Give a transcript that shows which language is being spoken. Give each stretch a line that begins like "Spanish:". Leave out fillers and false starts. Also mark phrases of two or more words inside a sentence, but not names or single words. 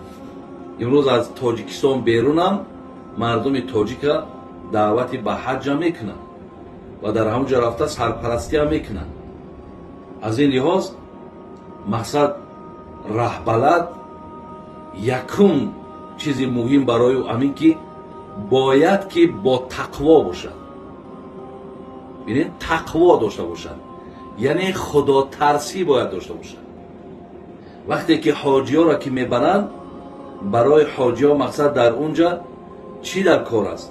Tajik: имрӯз аз тоҷикистон берунам мардуми тоҷика даъвати ба ҳаҷа мекунанд ва дар ҳамон ҷо рафта сарпарастиам мекунанд. аз ин лиҳоз мақсад раҳбалад якум чизи муҳим барои ӯ амин ки
Persian: باید که با تقوا باشد. ببینید تقوا داشته باشد، یعنی خدا ترسی باید داشته باشد. وقتی که حاجی ها را که میبرند، برای حاجی ها مقصد در اونجا چی در کار است؟